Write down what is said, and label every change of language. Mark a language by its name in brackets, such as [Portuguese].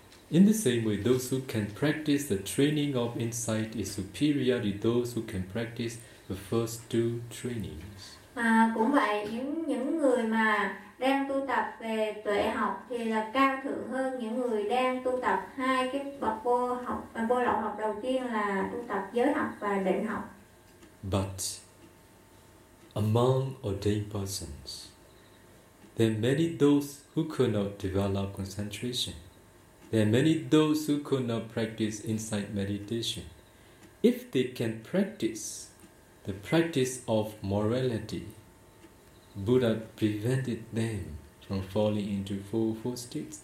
[English] In the same way, those who can practice the training of insight is superior to those who can practice the first two trainings. [Vietnamese] Cũng vậy, những người mà đang tu tập về tuệ học thì là cao thượng hơn những người đang tu tập hai cái bậc vô học, vô lậu học đầu tiên là tu tập giới học và định học. [English] But among ordained persons, there are many those who could not develop concentration. There are many those who could not practice insight meditation. If they can practice the practice of morality, Buddha prevented them from falling into four states.